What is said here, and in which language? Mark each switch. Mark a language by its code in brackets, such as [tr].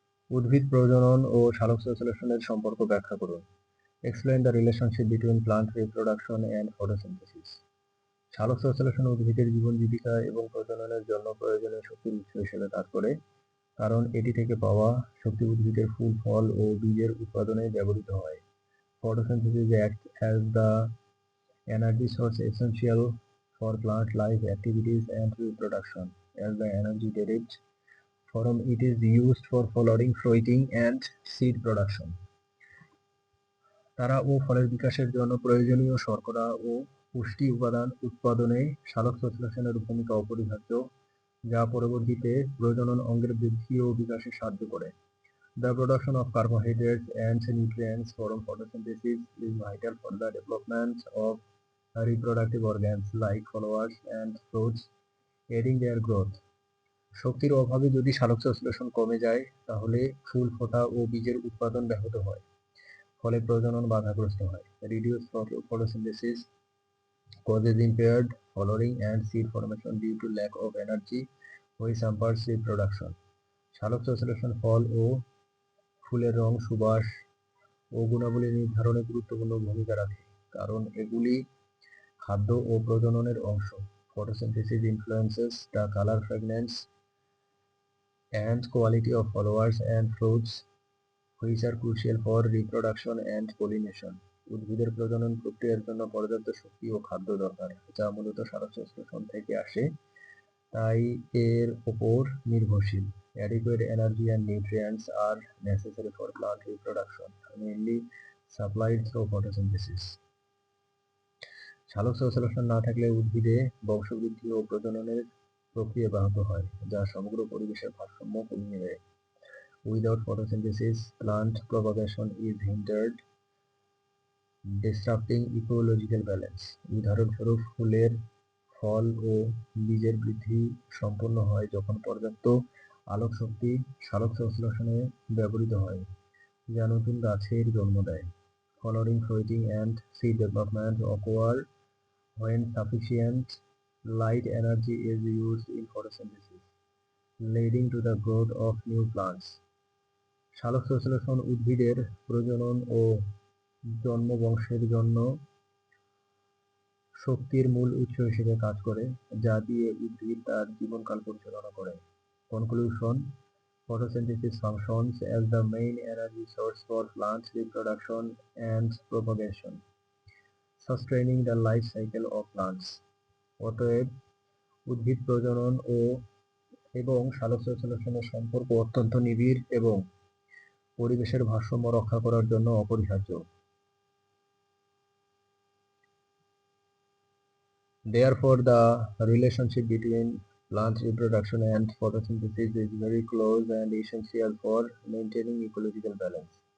[bn] উদ্ভিদ প্রজনন ও সালোকসংশ্লেষণের সম্পর্ক ব্যাখ্যা করুন। [en] Explain the relationship between plant reproduction and photosynthesis. [bn] সালোকসংশ্লেষণ উদ্ভিদের জীবন জীবিকা এবং প্রজননের জন্য প্রয়োজনীয় শক্তির উৎস হিসেবে কাজ করে, কারণ এটি থেকে পাওয়া শক্তি উদ্ভিদের ফুল, ফল ও বীজের উৎপাদনে ব্যবহৃত হয়। [en] Photosynthesis acts as the energy source essential for plant life activities and reproduction, as the energy derived from it is used for flowering, fruiting and seed production. [bn] তারা ও ফলের বিকাশের জন্য প্রয়োজনীয় শর্করা ও পুষ্টি উপাদান উৎপাদনে সালোকসংশ্লেষণের ভূমিকা অপরিহার্য, যা পরবর্তীতে প্রজনন অঙ্গের বৃদ্ধি ও বিকাশে সাহায্য করে। [en] The production of carbohydrates and nutrients from photosynthesis is vital for the development of reproductive organs like flowers and fruits, aiding their growth. [bn] শক্তির অভাবে যদি সালোকসংশ্লেষণ কমে যায়, তাহলে ফুল ফোটা ও বীজের উৎপাদন ব্যাহত হয়, ফলে প্রজনন বাধাগ্রস্ত হয়। [en] Reduced photosynthesis causes impaired flowering and seed formation due to lack of energy, which hampers reproduction. [bn] সালোকসংশ্লেষণ ফল ও ফুলের রং, সুবাস ও গুণাবলী নির্ধারণে গুরুত্বপূর্ণ ভূমিকা রাখে, কারণ এগুলি খাদ্য ও প্রজননের অংশ। [en] Photosynthesis influences the color, fragrance and quality of flowers and fruits, which are crucial for reproduction and pollination. [bn] উদ্ভিদের প্রজনন প্রক্রিয়ার জন্য পর্যাপ্ত শক্তি ও খাদ্য দরকার, যা মূলত সালোকসংশ্লেষণ থেকে আসে, তাই এর উপর নির্ভরশীল। [en] Adequate energy and nutrients are necessary for plant reproduction, mainly supplied through photosynthesis. [bn] সালোকসংশ্লেষণ না থাকলে উদ্ভিদে বংশবৃদ্ধি ও প্রজননের প্রক্রিয়া ব্যাহত হয়, যা সমগ্র পরিবেশের ভারসাম্য কমিয়ে দেয়। [en] Without photosynthesis, plant propagation is hindered, disrupting ecological balance. [bn] উদাহরণস্বরূপ, ফুলের, ফল ও বীজের বৃদ্ধি সম্পন্ন হয় যখন পর্যাপ্ত আলোক শক্তি সালোকসংশ্লেষণে ব্যবহৃত হয়, যা নতুন গাছের জন্ম দেয়। [en] Flowering, fruiting and seed development occur when sufficient light energy is used in photosynthesis, leading to the growth of new plants. [bn] সালোকসংশ্লেষণ উদ্ভিদের প্রজনন ও জন্ম বংশের জন্য শক্তির মূল উৎস হিসেবে কাজ করে, যা দিয়ে উদ্ভিদ তার জীবনকাল পরিচালনা করে। [en] Conclusion: photosynthesis functions as the main energy source for plant reproduction and propagation, sustaining the life cycle of plants. [bn] অতএব, উদ্ভিদ প্রজনন এবং সালোকসংশ্লেষণের সম্পর্ক অত্যন্ত নিবিড় এবং পরিবেশের ভারসাম্য রক্ষা করার জন্য অপরিহার্য। [en] Therefore, the relationship between plant reproduction and photosynthesis is very close and essential for maintaining ecological balance.